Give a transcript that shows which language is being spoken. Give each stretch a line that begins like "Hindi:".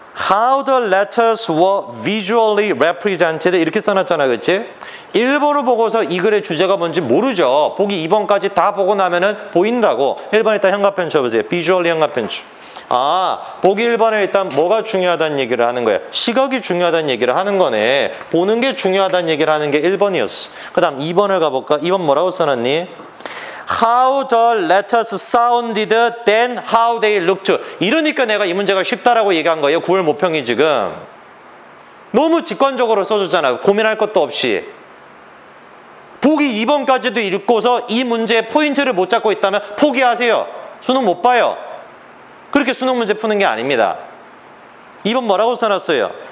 English: How the letters were visually represented
Korean: 이렇게 써놨잖아, 그치? 1번을 보고서 이 글의 주제가 뭔지 모르죠. 보기 2번까지 다 보고 나면은 보인다고. 1번 일단 현가편 쳐보세요. visually 현가편 쳐. 아, 보기 1번에 일단 뭐가 중요하다는 얘기를 하는 거야. 시각이 중요하다는 얘기를 하는 거네. 보는 게 중요하다는 얘기를 하는 게 1번이었어. 그 다음 2번을 가볼까? 2번 뭐라고 써놨니?
English: How the letters sounded than how they looked.
Korean: 이러니까 내가 이 문제가 쉽다라고 얘기한 거예요. 9월 모평이 지금. 너무 직관적으로 써줬잖아. 고민할 것도 없이. 보기 2번까지도 읽고서 이 문제의 포인트를 못 잡고 있다면 포기하세요. 수능 못 봐요. 그렇게 수능 문제 푸는 게 아닙니다. 2번 뭐라고 써놨어요?